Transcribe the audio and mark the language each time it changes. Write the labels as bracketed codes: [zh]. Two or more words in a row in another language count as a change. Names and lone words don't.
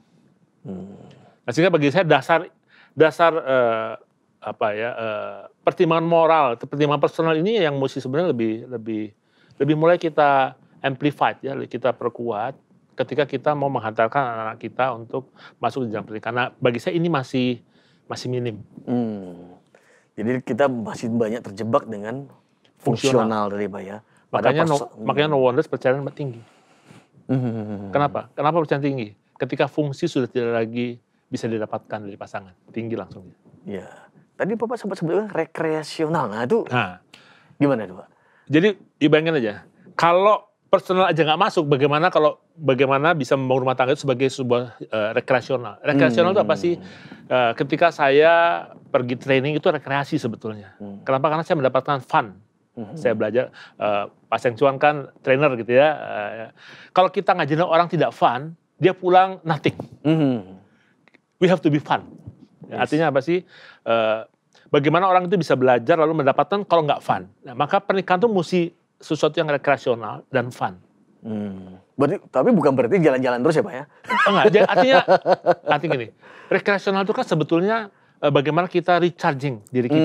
[id] Nah, sehingga bagi saya dasar pertimbangan moral, pertimbangan personal ini yang mesti sebenarnya lebih mulai kita amplified ya, kita perkuat ketika kita mau menghantarkan anak-anak kita untuk masuk di jenjang pernikahan. Nah, bagi saya ini masih minim. Jadi kita masih banyak terjebak dengan fungsional dari Pak ya. Makanya [en] no wonder [id] perceraian tinggi. Kenapa? Kenapa perceraian tinggi? Ketika fungsi sudah tidak lagi bisa didapatkan dari pasangan, tinggi langsung. Iya. Tadi Bapak sempat sebutkan rekreasional. Nah itu gimana itu Pak? Jadi dibayangin aja, kalau personal aja nggak masuk, bagaimana bisa membangun rumah tangga itu sebagai sebuah rekreasional. Rekreasional itu apa sih? Ketika saya pergi training itu rekreasi sebetulnya. Kenapa? Karena saya mendapatkan fun. Saya belajar, Pak Seng Cuan kan trainer gitu ya. Kalau kita ngajarin orang tidak fun, dia pulang nothing. [en] We have to be fun. Yes. [id] Artinya apa sih? Bagaimana orang itu bisa belajar lalu mendapatkan kalau nggak fun. Nah, maka pernikahan itu mesti sesuatu yang rekreasional dan fun. Tapi bukan berarti jalan-jalan terus ya Pak ya? Enggak, artinya gini, rekreasional itu kan sebetulnya bagaimana kita recharging diri kita.